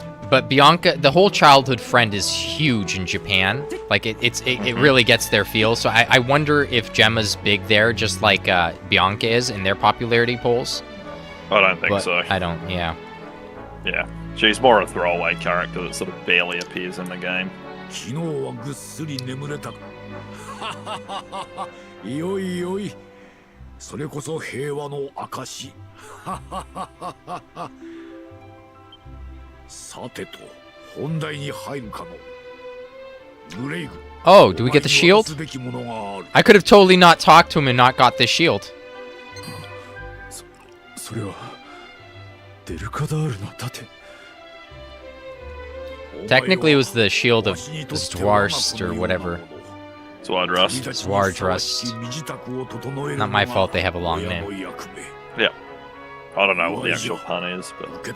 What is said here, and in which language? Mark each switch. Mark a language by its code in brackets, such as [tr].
[en] But Bianca, the whole childhood friend is huge in Japan. Like, it really gets their feel. So I wonder if Gemma's big there, just like Bianca is in their popularity polls. I don't think But so. I don't, yeah. Yeah. She's more a throwaway character that sort of barely appears in the game. [ja] 昨日はぐっすり眠れたか。よいよい。それこそ平和の証。さてと、本題に入るかの。グレイグ。 [en] Oh, do we get the shield? I could have totally not talked to him and not got the shield. [ja] それはデルカダールの盾。 [en] Technically, it was the shield of Zwarst or whatever. Zwardrust. Zwardrust. Not my fault they have a long name. Yeah. I don't know what the actual pun is, but...